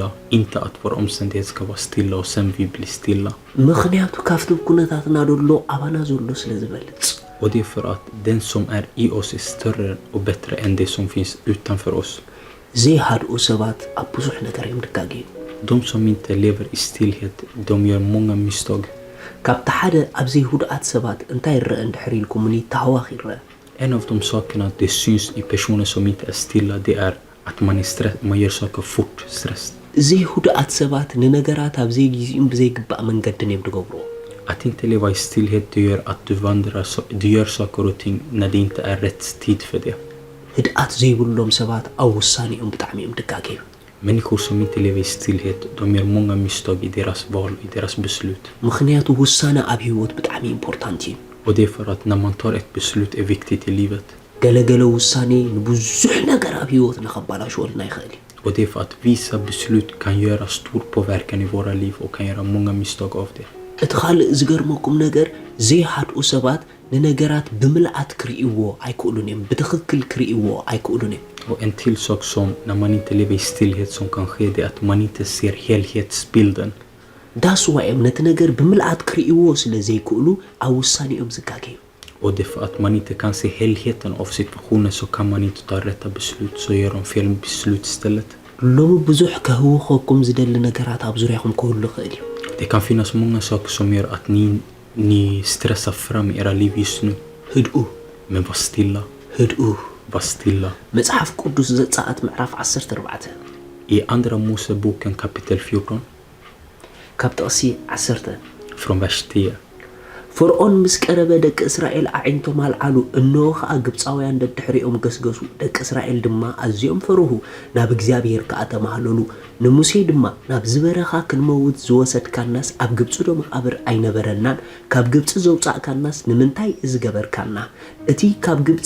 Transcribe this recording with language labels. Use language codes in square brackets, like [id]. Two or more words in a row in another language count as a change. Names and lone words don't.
[sv] Inte att vår omständighet ska vara stilla och sen vi blir stilla. [ti] ምኽንያቱ ካብቲ ኩነታትና ደሎ ኣባና ዘሎ ስለ ዝበልጽ [sv] Och det är för att den som är i oss är större och bättre än det som finns utanför oss. [ti] ዘይሃድኡ ሰባት ኣብ ብዙሕ ነገር እዮም ድጋገዩ [sv] De som inte lever i stillhet, de gör många misstag. [ti] ካብቲ ሓደ ኣብዘይ ሁድኣት ሰባት እንታይ ይረአ እንድሕር ኢልኩምኒ ታህዋኽ ይረአ [sv] En av de sakerna det syns i personer som inte är stilla, det är att man är man gör saker fort, stress. [ti] ዘይ ሁድኣት ሰባት ንነገራት ኣብዘይ ጊዜኡም ብዘይግባእ መንገድን እዮም ድገብርዎ [sv] Att inte leva i stillhet, det gör att du gör saker och ting när det inte är rätt tid för det. [ti] ህድኣት ዘይብሎም ሰባት ኣብ ውሳኔኦም ብጣዕሚ እዮም ድጋገዩ [sv] Människor som inte lever i stillhet, de gör många misstag i deras val, i deras beslut. [ti] ምኽንያቱ ውሳነ ኣብ ህይወት ብጣዕሚ ኢምፖርታንት እዩ [sv] Och det är för att när man tar ett beslut är viktigt i livet. [ti] ገለገለ ውሳኔ ንብዙሕ ነገር ኣብ ህይወት ንኸባላሽወልና ይኽእል እዩ [sv] Och det är för att vissa beslut kan göra stor påverkan i våra liv och kan göra många misstag av det. [ti] እቲ ካልእ ዝገርመኩም ነገር ዘይሓድኡ ሰባት ንነገራት ብምልኣት ክርእይዎ ኣይክእሉን እዮም ብትኽክል ክርእይዎ ኣይክእሉን እዮም [sv] Och en till sak som när man inte lever i stillhet som kan ske det är att man inte ser helhetsbilden. [ti] ዳስ ዋይም ነቲ ነገር ብምልኣት ክርእይዎ ስለ ዘይክእሉ ኣብ ውሳኔኦም ዝጋገዩ [sv] Och det är för att man inte kan se helheten av situationen så kan man inte ta rätta beslut, så gör de fel beslut istället. [ti] ሎሚ ብዙሕ ከህውኸኩም ዝደሊ ነገራት ኣብ ዙርያኹም ክህሉ ይኽእል እዩ [sv] Det kan finnas många saker som gör att ni stressar fram era liv just nu. [ti] ህድኡ [sv] Men var stilla, [ti] ህድኡ [sv] var stilla. [ti] መጽሐፍ ቅዱስ ዘጸአት ምዕራፍ 14 [sv] I andra Moseboken kapitel 14 [ti] ካብ ጥቕሲ 10 [sv] från vers 10. [ti] ፈርዖን ምስ ቀረበ ደቂ እስራኤል ኣዒንቶም ኣልዓሉ እነሆ ከዓ ግብፃውያን ደድሕሪኦም ገስገሱ ደቂ እስራኤል ድማ ኣዝዮም ፈርሁ ናብ እግዚአብሔር ከዓ ተማህለሉ ንሙሴ ድማ ናብ ዝበረኻ ክንመውት ዝወሰድካናስ ኣብ ግብፂ ዶ መቃብር ኣይነበረናን ካብ ግብፂ ዘውፃእካናስ ንምንታይ ዝገበርካና እቲ ኣብ